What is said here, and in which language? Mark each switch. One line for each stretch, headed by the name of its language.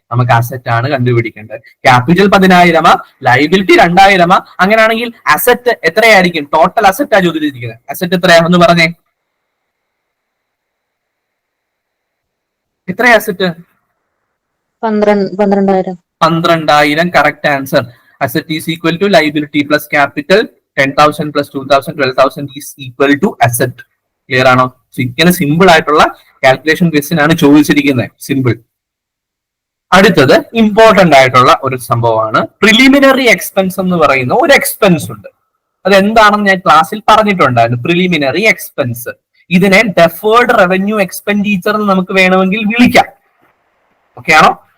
Malayalam: നമുക്ക് അസറ്റ് ആണ് കണ്ടുപിടിക്കേണ്ടത്. Capital 10,000, liability 2,000. അങ്ങനെയാണെങ്കിൽ അസറ്റ് എത്രയായിരിക്കും? ടോട്ടൽ അസറ്റ് ആ ചോദിച്ചിരിക്കുന്നത്. അസറ്റ് എത്രയാ ഒന്ന് പറഞ്ഞേ, എത്രയാ asset? 12,000.
English: 12,000. Correct answer. Asset is equal to liability plus capital. 10,000 plus 2,000, 12,000 is equal to asset.
Malayalam: Clear ആണോ? ഇങ്ങനെ സിമ്പിൾ ആയിട്ടുള്ള കാൽക്കുലേഷൻ ക്വസ്റ്റ്യൻ ആണ് ചോദിച്ചിരിക്കുന്നത്. സിമ്പിൾ. അടുത്തത് ഇമ്പോർട്ടന്റ് ആയിട്ടുള്ള ഒരു സംഭവമാണ് പ്രിലിമിനറി എക്സ്പെൻസ് എന്ന് പറയുന്ന ഒരു എക്സ്പെൻസ് ഉണ്ട്. അതെന്താണെന്ന് ഞാൻ ക്ലാസ്സിൽ പറഞ്ഞിട്ടുണ്ടായിരുന്നു. പ്രിലിമിനറി എക്സ്പെൻസ്, ഇതിനെ ഡെഫേർഡ് റവന്യൂ എക്സ്പെൻഡിച്ചർ എന്ന് നമുക്ക് വേണമെങ്കിൽ വിളിക്കാം. ഓക്കെ ആണോ?